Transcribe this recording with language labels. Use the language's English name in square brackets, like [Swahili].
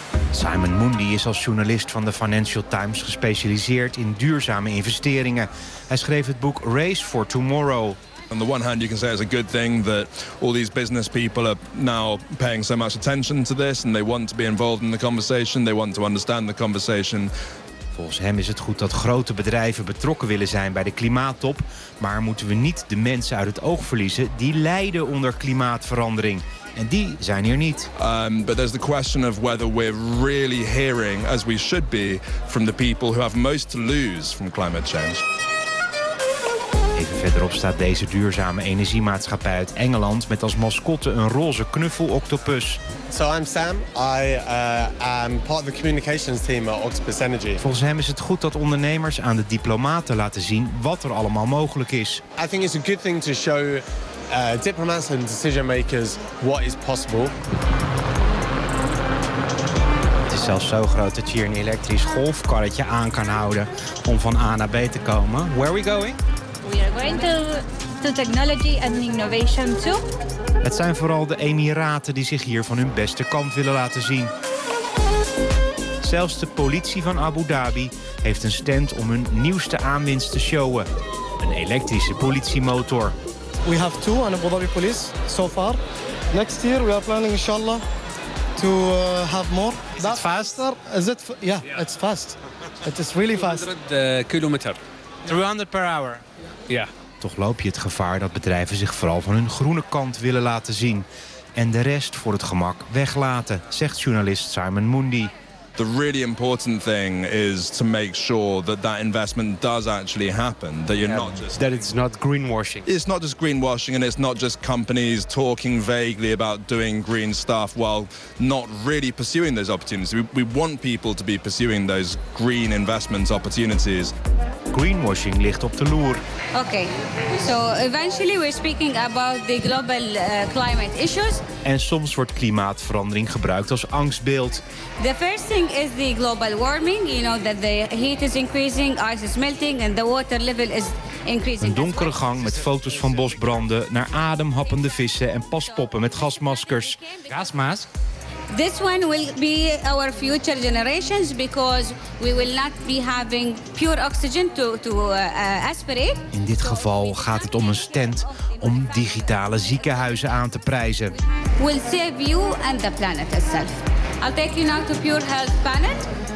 [Dutch] Simon Mundy is als journalist van de Financial Times gespecialiseerd in duurzame investeringen. Hij schreef het boek Race for Tomorrow. [English] On the one hand, you can say it's a good thing that all these business people are now paying so much attention to this and they want to be involved in the conversation. They want to understand the conversation. [Dutch] Volgens hem is het goed dat grote bedrijven betrokken willen zijn bij de klimaattop, maar moeten we niet de mensen uit het oog verliezen die lijden onder klimaatverandering. En die zijn hier niet. [English] But there's the question of whether we're really hearing, as we should be, from the people who have most to lose from climate change. [Dutch] Even verderop staat deze duurzame energiemaatschappij uit Engeland met als mascotte een roze knuffeloctopus. [English] So I'm Sam. I am part of the communications team at Octopus Energy. [Dutch] Volgens hem is het goed dat ondernemers aan de diplomaten laten zien wat er allemaal mogelijk is. [English] I think it's a good thing to show diplomats and decision makers what is possible. [Dutch] Het is zelfs zo groot dat je hier een elektrisch golfkarretje aan kan houden om van A naar B te komen. [English] Where are we going? We are going to technology and innovation too. [Dutch] Het zijn vooral de Emiraten die zich hier van hun beste kant willen laten zien. Zelfs de politie van Abu Dhabi heeft een stand om hun nieuwste aanwinst te showen. Een elektrische politiemotor. [English] We have two on Abu Dhabi police so far. Next year we are planning inshallah to have more. Is that it faster? Is it yeah, yeah, it's fast. It is really fast. 300 kilometer. 300 per hour. Yeah. [Dutch] Toch loop je het gevaar dat bedrijven zich vooral van hun groene kant willen laten zien en de rest voor het gemak weglaten, zegt journalist Simon Mundy. [English] The really important thing is to make sure that that investment does actually happen. That you're not just that it's not greenwashing. It's not just greenwashing, and it's not just companies talking vaguely about doing green stuff while not really pursuing those opportunities. We want people to be pursuing those green investment opportunities. [Dutch] Greenwashing ligt op de loer. [English] Okay, so eventually we're speaking about the global climate issues. [Dutch] En soms wordt klimaatverandering gebruikt als angstbeeld. [English] The first thing is the global warming. You know that the heat is increasing, ice is melting and the water level is increasing. [Dutch] Een donkere gang met foto's van bosbranden, naar ademhappende vissen en paspoppen met gasmaskers. [English] Gasmask? This one will be our future generations because we will not be having pure oxygen to aspirate. [Dutch] In dit geval gaat het om een stand om digitale ziekenhuizen aan te prijzen. [English] We'll save you and the planet itself. I'll take you now to Pure Health Planet.